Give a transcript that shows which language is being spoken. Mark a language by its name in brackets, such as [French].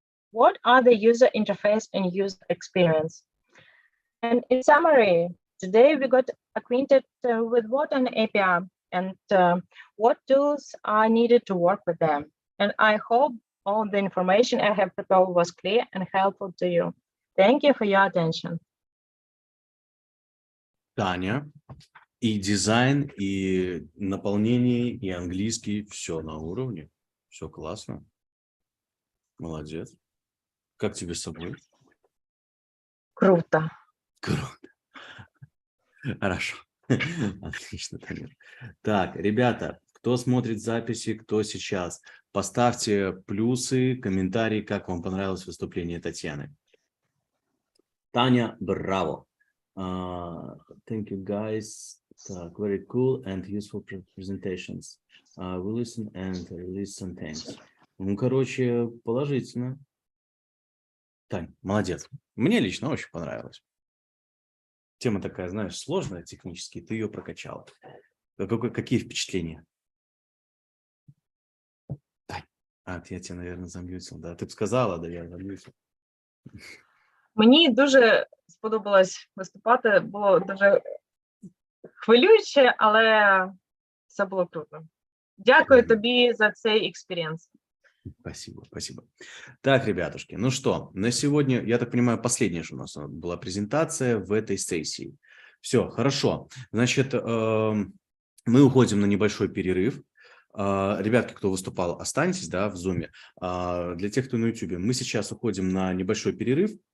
[English] What are the user interface and user experience? And in summary, today we got acquainted with what an API and what tools are needed to work with them. And I hope all the information I have prepared was clear and helpful to you. Thank you for your attention. [Russian] Таня, и дизайн, и наполнение, и английский, все на уровне, все классно. Молодец. Как тебе с собой? Круто. Круто. Хорошо. Отлично, Таня. Так, ребята, кто смотрит записи, кто сейчас, поставьте плюсы, комментарии, как вам понравилось выступление Татьяны. Таня, браво. [English] Thank you, guys. Very cool and useful presentations. We listen and release some things. [Russian] Ну, короче, положительно. Тань, молодец. Мне лично очень понравилось. Тема такая, знаешь, сложная технически, ты ее прокачал. Какие впечатления? Тань, я тебя, наверное, замьютил. [Ukrainian] Да, ти б сказала, да, я зам'ютив. Мені дуже сподобалось виступати, було дуже хвилююче, але все було круто. Дякую тобі за цей експірієнс. [Russian] Спасибо, спасибо. Так, ребятушки, ну что, на сегодня, я так понимаю, последняя же у нас была презентация в этой сессии. Все, хорошо. Значит, мы уходим на небольшой перерыв. Ребятки, кто выступал, останьтесь, да, в Zoom. Для тех, кто на YouTube, мы сейчас уходим на небольшой перерыв.